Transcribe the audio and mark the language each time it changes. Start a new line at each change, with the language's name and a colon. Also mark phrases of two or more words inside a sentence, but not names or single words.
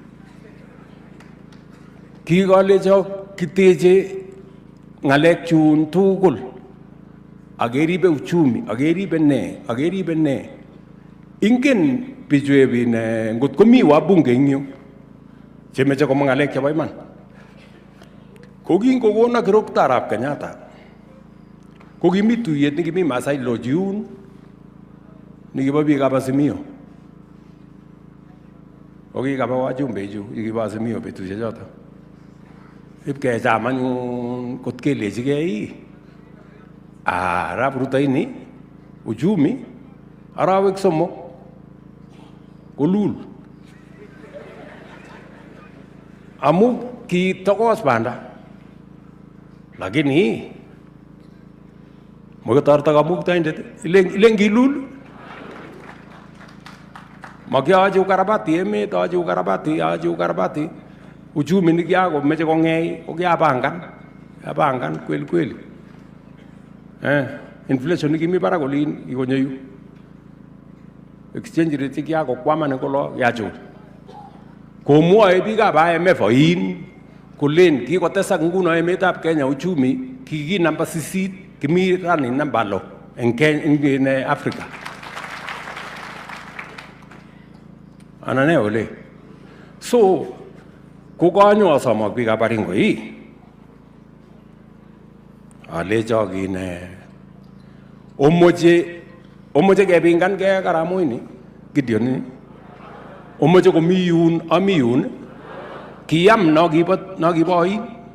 Kalenjin: ki gale jo kiteje ngalek chun tugul ageribe uchumi ageribe ne ingen bijwe bine ngot komi
Swahili: wa bunge
Kalenjin: ngyo chemeche ko ngalek chebo iman kogingo gona kirok tarap Kenyatta kogimi tuyet nikimi Masai Lojun nikibo biik ab Azimio okikaba wajumbe ju ikibo Azimio betusiek choto ipkecham anyun kot kelechigei arap Ruto ini uchumi arawek somok kolul amu kitokos banda lakini mokotorto kamuktaindet ilen kilul makiachi ukarabati emet achi
Swahili: ukarabati uchumi
Kalenjin: nikiakomeche kong'ei ko kiapangan kweli inflation nikimi barak olin kikonyo yu
English: exchange rate
Kalenjin: kiakokwaman kolo kiachul komwoe biikab IMF oin kolen kikotesak nguno emetab Kenya uchumi kiki namba 8 kimi rani namba 6 en Africa anane ole so kokanyo asomak biikab Baringo alecho kine omoche kepingan ke Karamoini Gideon ini omoche komi yun ami yun kiyam no kibo oin